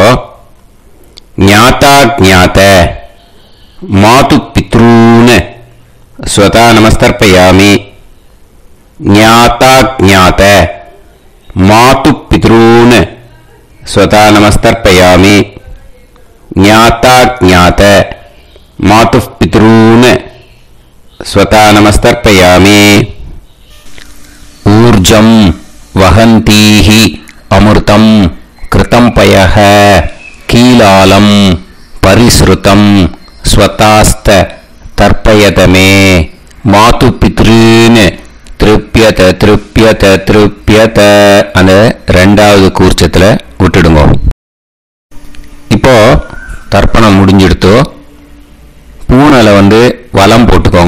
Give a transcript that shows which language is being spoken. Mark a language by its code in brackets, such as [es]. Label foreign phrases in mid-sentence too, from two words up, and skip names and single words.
[sa] ज्ञाता ज्ञात मातृ पितॄन् स्वधा नमस्तर्पयामि. ज्ञाता ज्ञात मातृ पितॄन् स्वधा नमस्तर्पयामि. ज्ञाता ज्ञात मातृ पितॄन् स्वधा नमस्तर्पयामि. ऊर्जं वहन्तीः अमृतं घृतं पयः कीलालं परिस्रुतम् स्वधास्थ तर्पयतमे मातृ पितॄन् तृप्यत तृप्यत तृप्यत. [ta] அந்த ரெண்டாவது கூர்ச்சத்துல விட்டுடுங்க. இப்போ தர்ப்பணம் முடிஞ்சிடுத்து. பூனலை வலம் போட்டுக்கோங்க.